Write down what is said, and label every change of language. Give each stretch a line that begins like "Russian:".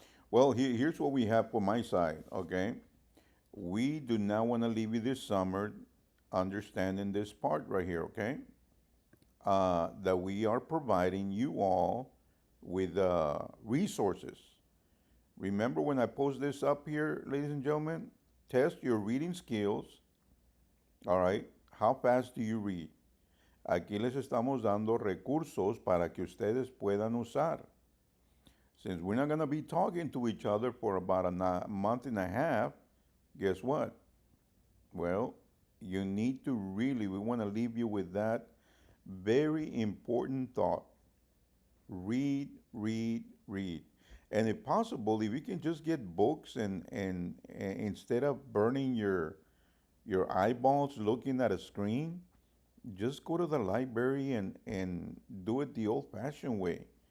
English: Well, here's what we have for my side. Okay. We do not want to leave you this summer understanding this part right here. Okay. That we are providing you all with resources. Remember when I post this up here, ladies and gentlemen? Test your reading skills. All right. How fast do you read?
Spanish: Aquí les estamos dando recursos para que ustedes puedan usar.
English: Since we're not going to be talking to each other for about a month and a half, guess what? Well, you need to really, we want to leave you with that very important thought. Read, read, read. And if possible, if you can just get books and instead of burning your eyeballs looking at a screen, just go to the library and do it the old-fashioned way.